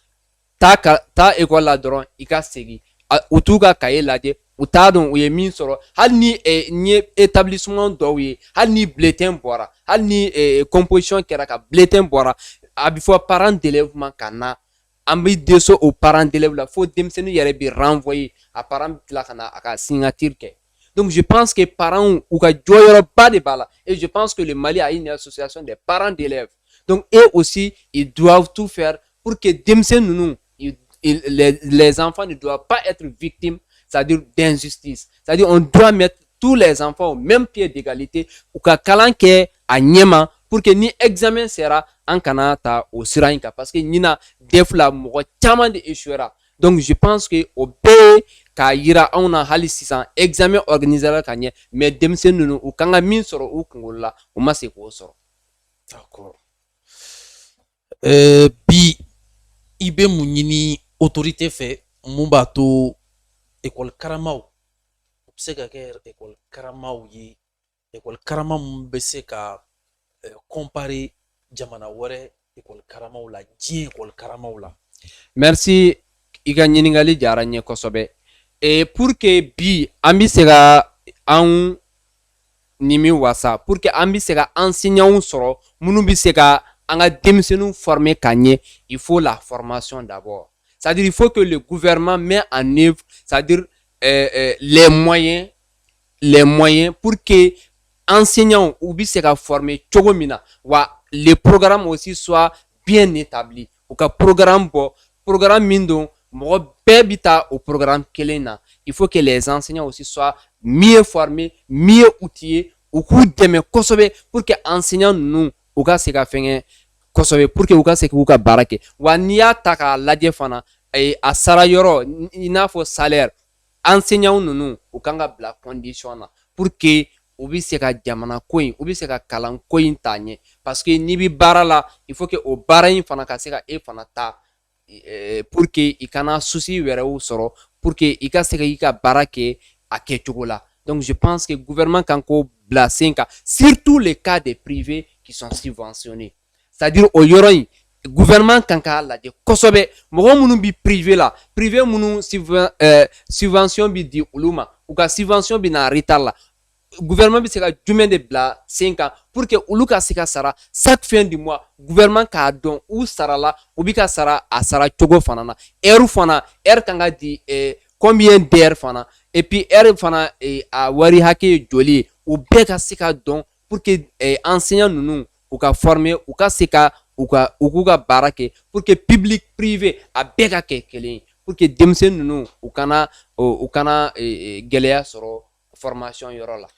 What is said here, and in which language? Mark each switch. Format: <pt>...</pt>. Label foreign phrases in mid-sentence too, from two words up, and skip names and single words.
<bm>taa école la dɔrɔn i ka segin u t'u ka cahier lajɛ u t'a dɔn u ye min sɔrɔ hali ni n ye établissement dɔw ye hali ni bulletin bɔra hali ni composition kɛra ka bulletin bɔra a bɛ fɔ</bm> <fr>parents d'élèves</fr> <bm>ma ka na an bɛ déso o</bm> <fr>parents d'élèves</fr> <bm>la fo denmisɛnnin yɛrɛ bɛ renvoyer a parent bɛ tila ka na a ka signature kɛ</bm> <fr>donc je pense que parents</fr> <bm>u ka jɔyɔrɔba de b'a la</bm> <fr>et je pense que le Mali a une association des parents d'élèves donc eux aussi ils doivent tout faire pour que</fr> <bm>denmisɛnnin ninnu</bm> <fr>les enfants ne doivent pas être victimes, c'est-à-dire d'injustice. C'est-à-dire on doit mettre tous les enfants au même pied d'égalité ou</fr> <bm>ka kalan kɛ a ɲɛma</bm> <fr>pour que ni examen sera</fr> <bm>an kana ta o sira in kan</bm> <fr>parce que</fr> <bm>ɲina def la mɔgɔ caman de</bm> <fr>échouera. Donc je pense que</fr> <bm>o bɛɛ k'a yira anw na hali sisan</bm> <fr>examen organisera</fr> <bm>ka ɲɛ mais denmisɛnnin ninnu u kan ka min sɔrɔ u kunkolo la u ma se k'o sɔrɔ.</bm> <fr>D'accord.</fr> <bm>Bi i bɛ mun ɲini autorité fɛ mun b'a to école karamaw u bɛ se ka kɛ école karamaw ye école karama mun bɛ se ka comparer jamana wɛrɛ école karamaw la diɲɛ école karamaw la. Merci i ka ɲininkali diyara n ye kosɛbɛ</bm> <fr>et pour que</fr> <bm>bi an bɛ se ka anw nimi wasa</bm> <fr>pour que</fr> <bm>an bɛ se ka enseignants sɔrɔ minnu bɛ se ka an ka denmisɛnninw former ka ɲɛ</bm> <fr>il faut la formation d'abord. C'est-à-dire il faut que le gouvernement met en œuvre, c'est-à-dire les moyens pour que enseignants</fr> <bm>ou bi se ka</bm> <fr>former</fr> <bm>cogo min na wa</bm> <fr>les programmes aussi soient bien établis.</fr> <bm>U ka programme min don mɔgɔ bɛɛ bi taa</bm> <fr>au programme</fr> <bm>kelen na.</bm> <fr>Il faut que les enseignants aussi soient mieux formés, mieux outillés,</fr> <bm>u k'u dɛmɛ kosɛbɛ</bm> <fr>pour que</fr> <bm>enseignants ninnu u ka se ka fɛngɛ kosɛbɛ</bm> <fr>pour que</fr> <bm>u ka se k'u ka baara kɛ wa n'i y'a ta k'a lajɛ fana a sara yɔrɔ i n'a fɔ salaire enseignants ninnu u kan ka bila condition na</bm> <fr>pour que</fr> <bm>u bɛ se ka jamana ko in u bɛ se ka kalan ko in ta ɲɛ</bm> <fr>parce que</fr> <bm>n'i bɛ baara la</bm> <fr>il faut que</fr> <bm>o baara in fana ka se ka e fana ta</bm> <fr>pour que</fr> <bm>i kana souci wɛrɛw sɔrɔ</bm> <fr>pour que</fr> <bm>i ka se ka i ka baara kɛ a kɛcogo la</bm> <fr>Donc je pense que le gouvernement</fr> <bm>kan ko bila sen kan,</bm> <fr>surtout les cas des privés qui sont subventionnés. C'est-à-dire au</fr> <bm>yɔrɔ in gouvernement kan k'a lajɛ kosɛbɛ mɔgɔ minnu bi privé la, privé minnu subvention bi di olu ma, u ka subvention bi na retard la, gouvernement bi se ka jumɛn de bila sen kan</bm> <fr>pour que</fr> <bm>olu ka se ka sara</bm> <fr>chaque fin du mois.</fr> <bm>Gouvernement k'a dɔn u sara la, u bi ka sara a sara cogo fana na, heure fana heure kan ka di</bm> <fr>combien d'heures</fr> <bm>fana,</bm> <fr>et puis</fr> <bm>heure fana a wari hakɛ ye joli ye, u bɛɛ ka se ka dɔn</bm> <fr>pour que</fr> <bm>enseignant ninnu u ka former, u ka se ka u k'u ka baara kɛ</bm> <fr>pour que public privé</fr> <bm>a bɛɛ ka kɛ kelen ye, pour que denmisɛnnin ninnu u kana gɛlɛya sɔrɔ formation yɔrɔ la.</bm>